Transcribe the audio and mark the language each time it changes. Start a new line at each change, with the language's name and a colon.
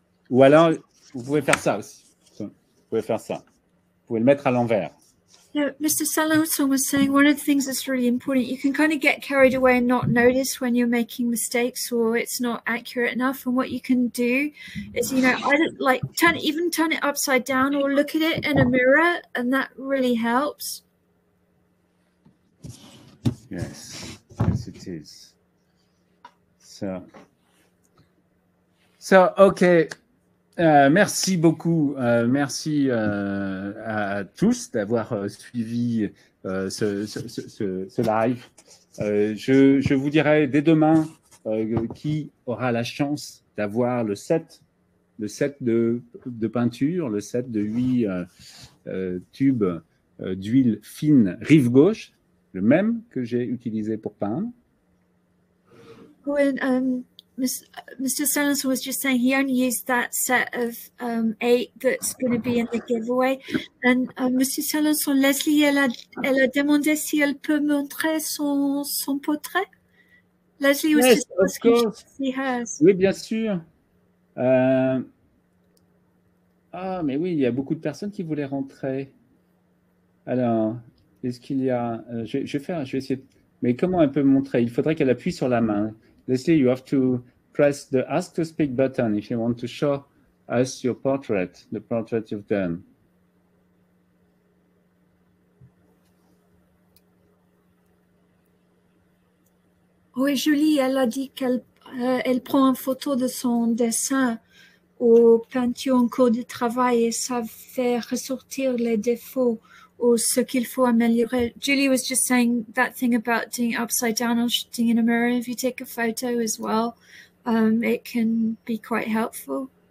French: Ou alors, vous pouvez faire ça aussi. Vous pouvez faire ça. Vous pouvez le mettre à l'envers.
English: Yeah, Mr. Salanson was saying one of the things that's really important, you can kind of get carried away and not notice when you're making mistakes or it's not accurate enough. And what you can do is, you know, either like turn it upside down or look at it in a mirror, and that really helps. Yes, it is. So okay.
French: Merci beaucoup. Merci à tous d'avoir suivi ce live. Je vous dirai dès demain qui aura la chance d'avoir le set de peinture, le set de 8 tubes d'huile fine rive gauche, le même que j'ai utilisé pour peindre.
English: Mr. Salanson was just saying he only used that set of 8 that's going to be in the giveaway. And Mr.
French: Salanson, Leslie, elle a demandé si elle peut montrer son portrait.
English: Leslie was just asking to see hers.
French: Oui, bien sûr. Mais oui, il y a beaucoup de personnes qui voulaient rentrer. Alors, est-ce qu'il y a... je vais essayer... Mais comment elle peut montrer? Il faudrait qu'elle appuie sur la main.
English: Leslie, you have to press the Ask to Speak button if you want to show us your portrait, the portrait you've done.
French: Oui, Julie, elle a dit qu'elle elle prend une photo de son dessin aux peintures en cours de travail et ça fait ressortir les défauts ou ce qu'il faut améliorer.
English: Julie was just saying that thing about doing upside down or shooting in a mirror. If you take a photo as well, it can be quite helpful.